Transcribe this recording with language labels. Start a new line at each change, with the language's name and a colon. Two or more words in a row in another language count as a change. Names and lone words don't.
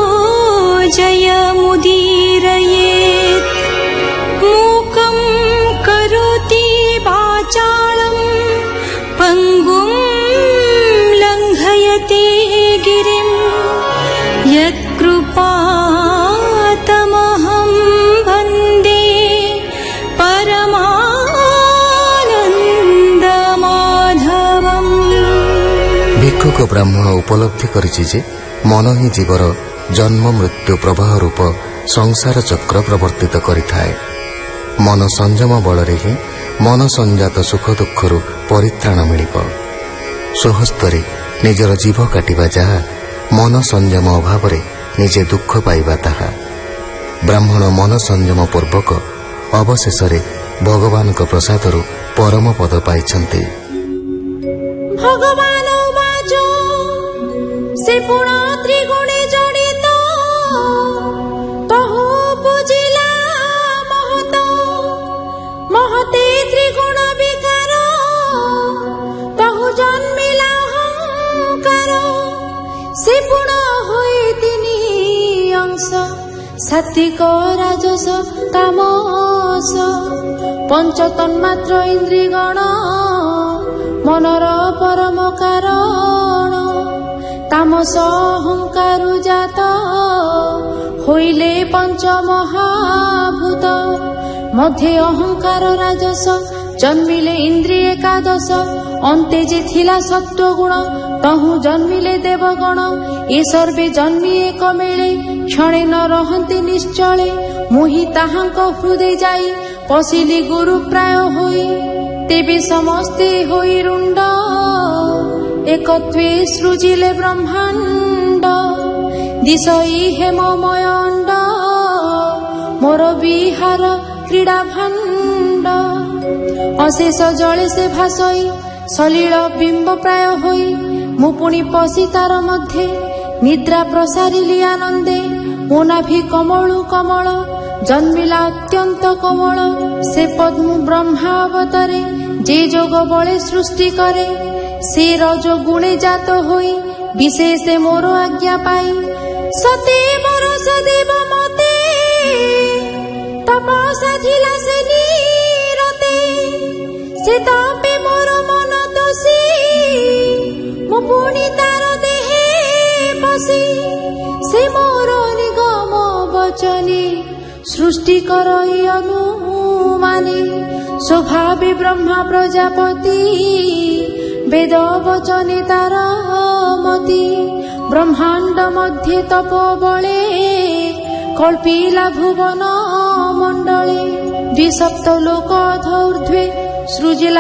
Sanskrit: जयमुदीरयेत् मूकं करोति वाचालं पङ्गुं लङ्घयते गिरिं यत्कृपातमहं वन्दे परमानन्दमाधवम्।
Odia: ଭିକ୍ଷୁକ ବ୍ରାହ୍ମଣ ଉପଲବ୍ଧି କରିଛି ଯେ ମନ ହି ଜୀବର ଜନ୍ମ ମୃତ୍ୟୁ ପ୍ରବାହ ରୂପ ସଂସାର ଚକ୍ର ପ୍ରବର୍ତ୍ତିତ କରିଥାଏ। ମନ ସଂଯମ ବଳରେ ହି ମନ ସଂଜାତ ସୁଖ ଦୁଖରୁ ପରିତ୍ରାଣ ମିଳିବ। ସ୍ୱହସ୍ତରେ ନିଜର ଜୀବ କାଟିବା ଯାହା ମନ ସଂଯମ ଅଭାବ ନିଜେ ଦୁଖ ପାଇବା ତାହା। ବ୍ରାହ୍ମଣ ମନ ସଂଯମ ପୂର୍ବକ ଅବଶେଷରେ ଭଗବାନ ପ୍ରସାଦରୁ ପରମ ପଦ ପାଇଛନ୍ତି। ଭଗବାନ ବାଚ ସେ ପୁଣ ତ୍ରିଗୁଣେ ଜଡ଼ିତ ତହୁ ବୁଝିଲା ମହତ ମହତେ ତ୍ରିଗୁଣ ବିକାର ତହୁ ଜନ୍ମିଲା ଅହଂକାର ସେ ପୁଣ ହୋଇ ତିନି ଅଂଶ ସାତ୍ତ୍ୱିକ ରାଜସ ତାମସ ପଞ୍ଚ ତନ୍ମାତ୍ର ଇନ୍ଦ୍ରିୟଗଣ ମନର ପରମ କାରଣ ତାମସ ଅହଂକାର ଜାତ ହୋଇଲେ ପଞ୍ଚ ମହାଭୂତ ମଧ୍ୟେ ଅହଂକାର ରାଜସ ଜନ୍ମିଲେ ଇନ୍ଦ୍ରିୟ ଏକାଦଶ ଅନ୍ତେ ଯେ ଥିଲା ସତ୍ତ୍ୱ ଗୁଣ ତହୁ ଜନ୍ମିଲେ ଦେବଗଣ ଏ ସର୍ବେ ଜନ୍ମି ଏକ ମେଳେ କ୍ଷଣେ ନ ରହନ୍ତି ନିଶ୍ଚଳେ ମୁହି ତାହାଙ୍କ ହୃଦୟ ଯାଇ ପଶିଲି ଗୁରୁ ପ୍ରାୟ ହୋଇ ତେବେ ସମସ୍ତେ ହୋଇ ରୁଣ୍ଡ ଏକତ୍ୱେ ସୃଜିଲେ ବ୍ରହ୍ମାଣ୍ଡ ଦିଶଇ ହେମମୟ ଅଣ୍ଡ ମୋର ବିହାର କ୍ରୀଡ଼ା ଭାଣ୍ଡ ଅଶେଷ ଜଳେ ସେ ଭାସଇ ସଲିଳ ବିମ୍ବ ପ୍ରାୟ ହୋଇ ମୁପୁଣି ପଶି ତାର ମଧ୍ୟ ନିଦ୍ରା ପ୍ରସାରିଲି ଆନନ୍ଦେ ମୋନାଭି କମଳୁ କମଳ ଜନ୍ମିଲା ଅତ୍ୟନ୍ତ କୋମଳ ସେ ପଦ୍ମ ବ୍ରହ୍ମା ଅବତରେ ଯେ ଯୋଗ ବଳେ ସୃଷ୍ଟି କରେ ସେ ରଜ ଗୁଣେ ଜାତ ହୋଇ ବିଶେଷ ମୋର ଆଜ୍ଞା ପାଇ ସତେ ମୋର ସଦେବ ମତେ ତପସା ଥିଲା ସେ ନୀରତେ ସେ ତାପେ ମୋର ମନ ଦୋଷୀ ମୋ ପୁଣି ତାର ଦେହେ ପସି ସେ ମୋର ନିଗମ ବଚନେ ସୃଷ୍ଟି କରଇ ଅନୁମାନେ ସ୍ୱଭାବେ ବ୍ରହ୍ମା ପ୍ରଜାପତି ବେଦ ବଚନେ ତାର ମତି ବ୍ରହ୍ମାଣ୍ଡ ମଧ୍ୟେ ତପୋ ବଳେ କଳ୍ପିଲା ଭୁବନ ମଣ୍ଡଳେ ଦ୍ୱିସପ୍ତ ଲୋକ ଊର୍ଦ୍ଧ୍ୱେ ସୃଜିଲା